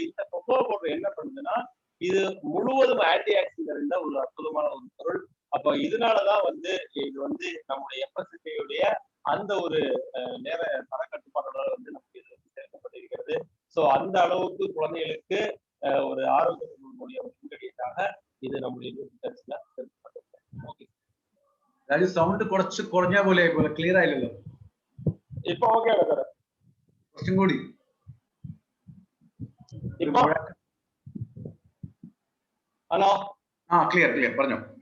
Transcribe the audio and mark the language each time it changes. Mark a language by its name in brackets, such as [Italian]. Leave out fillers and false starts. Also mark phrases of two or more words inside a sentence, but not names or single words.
[Tamil] இந்த கொக்கோ பவுடர் என்ன பண்ணுதுன்னா இது முழுவதும் [English] anti oxidant [Tamil] ஒரு அற்புதமான ஒரு பொருள். அப்ப இதனாலதான் வந்து இது வந்து நம்முடைய FSSAI அந்த ஒரு நேர தர கட்டுப்பாட்டோட வந்து நமக்கு இது சேர்க்கப்பட்டிருக்கிறது. ஸோ அந்த அளவுக்கு குழந்தைகளுக்கு ஒரு ஆரோக்கியத்தினுடைய ஒரு இன்கிரிடியன்டாக இது நம்முடைய NutriChargeல [Malayalam] സൗണ്ട് കുറച്ച് കുറഞ്ഞ പോലെ ക്ലിയർ ആയില്ലല്ലോ. ഇപ്പൊ ഓക്കെ ആണ് സാർ, കുറച്ചും കൂടി. ഹലോ, ക്ലിയർ പറഞ്ഞോ.